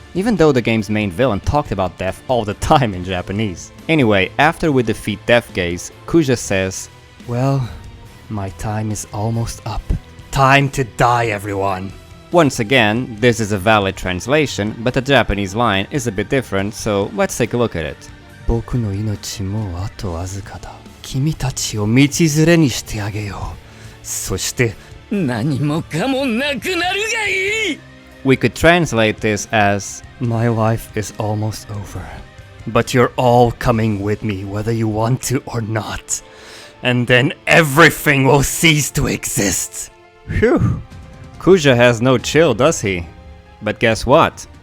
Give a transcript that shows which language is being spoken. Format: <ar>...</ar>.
<en>Even though the game's main villain talked about death all the time in Japanese. Anyway, after we defeat Deaf Gaze, Kuja says, Well, my time is almost up. Time to die, everyone! Once again, this is a valid translation, but the Japanese line is a bit different, so let's take a look at it.</en> <ja>僕の命もあとわずかだ。君たちを道連れにしてあげよう。そして何もかもなくなるがいい!</ja> <en>We could translate this as, My life is almost over, but you're all coming with me whether you want to or not. And then everything will cease to exist. Phew. Kuja has no chill, does he? But guess what?</en>